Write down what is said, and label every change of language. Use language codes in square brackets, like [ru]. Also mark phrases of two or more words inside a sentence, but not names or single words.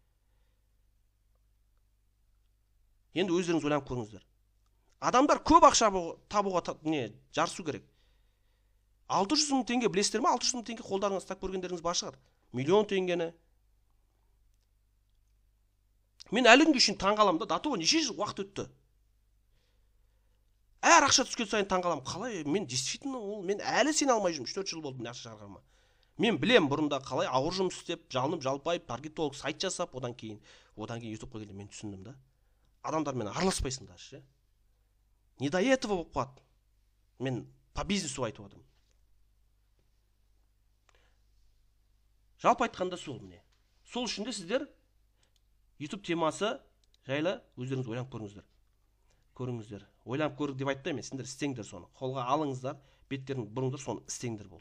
[kk] Енді өздеріңіз ойланып көріңіздер. Адамдар көп ақша табуға жарысу керек. 600 000 теңге білесіздер ме? 600 000 теңге қолдарыңыз ұстап көргендеріңіз бар шығар. Миллион теңгені. Мен әлі күнге шейін таңғаламын да, [ru] до того [kk] неше жыл уақыт өтті. Әр ақша түскен сайын таңғаламын. Қалай мен действительно мен әлі сене алмай жүрмін. 3-4 жыл болды мен ақша шығарғаныма. Мен білем бұрында қалай ауыр жұмыс істеп, жалынып, жалпайып, таргетолог сайт жасап, одан кейін ютубқа келгенде мен түсіндім да. Адамдармен араласпайсыңдар ше. [ru] Не до этого [kk] болып қалады. Мен [ru] по бизнесу [kk] айтып отырмын. Жалпы айтқанда сол міне. Сол үшін де сіздер YouTube темасы жайлы өздеріңіз ойланып көріңіздер. Ойланып көріп деп айтты емес, сендер істеңдер соны. Қолға алыңыздар, беттерін бұрыңдар, соны істеңдер болды.